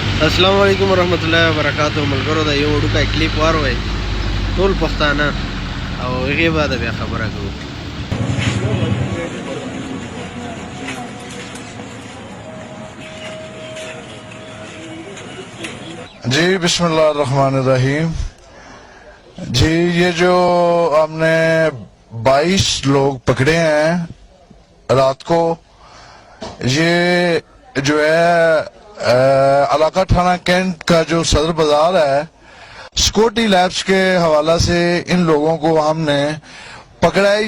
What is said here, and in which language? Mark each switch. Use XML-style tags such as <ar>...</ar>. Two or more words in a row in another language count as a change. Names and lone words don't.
<ps>السلام علیکم ورحمت الله وبرکاتہ. ملګرو د یو وړوکی کلیپ واروئ ټول پښتانه او هغې بعد بیا خبره کوو.</ps> <ar>जी بسم الله رحمن رحيم.</ar> <ur>جی یہ جو ہم نے 22 لوگ پکڑے ہیں رات کو، یہ جو ہے علاقہ تھانہ کینٹ کا جو صدر بازار ہے,</ur> <en>security labs</en> <ur>کے حوالہ سے ان لوگوں کو ہم نے پکڑا ہے.</ur>